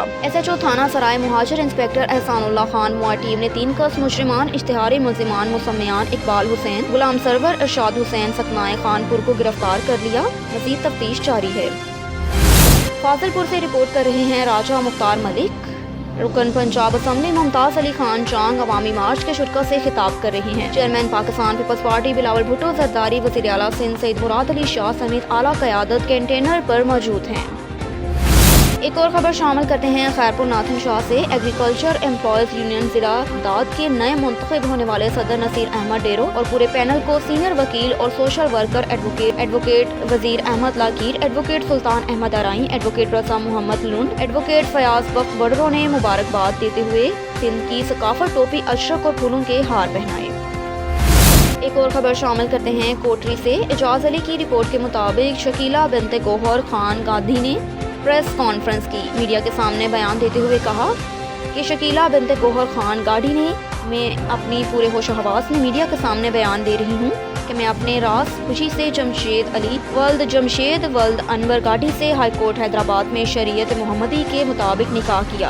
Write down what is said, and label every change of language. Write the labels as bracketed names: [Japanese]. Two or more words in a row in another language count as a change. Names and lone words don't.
[Urdu] SHO تھانہ سرائے مہاجر انسپکٹر احسان اللہ خان معہ ٹیم نے 3 کس مجرمان اشتہاری ملزمان مسمیان اقبال حسین، غلام سرور، ارشاد حسین سکنائے خانپور کو گرفتار کر لیا. مزید تفتیش جاری ہے. فاضل پور سے رپورٹ کر رہے ہیں راجہ مختار ملک. رکن پنجاب اسمبلی ممتاز علی خان چانگ عوامی مارچ کے شرکا سے خطاب کر رہے ہیں. چیئرمین پاکستان پیپلز پارٹی بلاول بھٹو زرداری، وزیر اعلیٰ سندھ سید مراد علی شاہ سمیت اعلیٰ قیادت کنٹینر پر موجود ہیں. ایک اور خبر شامل کرتے ہیں خیرپور ناتھن شاہ سے. ایگریکلچر ایمپلائز یونین ضلع داد کے نئے منتخب ہونے والے صدر نصیر احمد ڈیرو اور پورے پینل کو سینئر وکیل اور [English] social worker [Urdu] ایڈووکیٹ وزیر احمد لاکیر، ایڈووکیٹ سلطان احمد آرائیں، ایڈووکیٹ رضا محمد لنڈ، ایڈووکیٹ فیاض بخش بڈرو نے مبارکباد دیتے ہوئے سندھ کی ثقافت ٹوپی، اجرک اور پھولوں کے ہار پہنائے. ایک اور خبر شامل کرتے ہیں کوٹری سے۔ اعجاز علی کی رپورٹ کے مطابق شکیلہ بنت گوہر خان گاندھی نے [English] press conference [Urdu] کی. میڈیا کے سامنے بیان دیتے ہوئے کہا کہ شکیلہ بنت گوہر خان گاندھی نے میں اپنی پورے ہوش حواس میں میڈیا کے سامنے بیان دے رہی ہوں کہ میں اپنے راضی خوشی سے جمشید ولد انور گاڑی سے ہائی کورٹ حیدرآباد میں شریعت محمدی کے مطابق نکاح کیا.